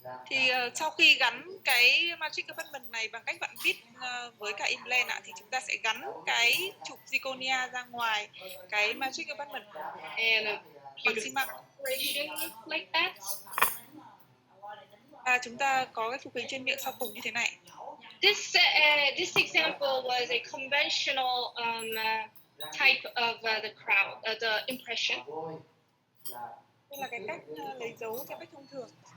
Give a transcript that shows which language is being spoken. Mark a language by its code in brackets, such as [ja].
[vi] Thì sau khi gắn cái magic abutment này bằng cách vặn vít với cả implant thì chúng ta sẽ gắn cái chụp zirconia ra ngoài cái magic abutment [en] And [vi] bằng xi măng. [en] like that. [vi] Và chúng ta có cái phục hình trên miệng sau cùng như thế này. [en] This example was a conventional type of the crown, the impression. [vi] Đây là cái cách lấy dấu theo cách thông thường.